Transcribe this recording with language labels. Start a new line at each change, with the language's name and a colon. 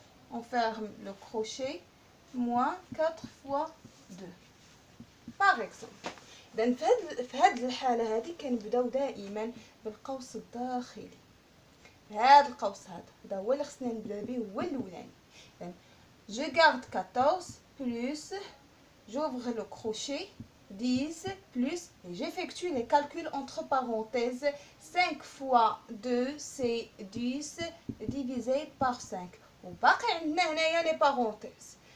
French: On ferme le crochet, moins 4 fois 2. Par exemple,
Arabic: في هذه الحالة هذه كنبداو دائما بالقوس الداخلي. هذا القوس هذا هو اللي خصنا نبدا به، هو الاولاني.
French: Je garde 14 plus, j'ouvre le crochet, 10 plus, et j'effectue les calculs entre parenthèses. 5 fois 2 c'est 10 divisé par 5.
Arabic: وباقي عندنا هنايا les parenthèses.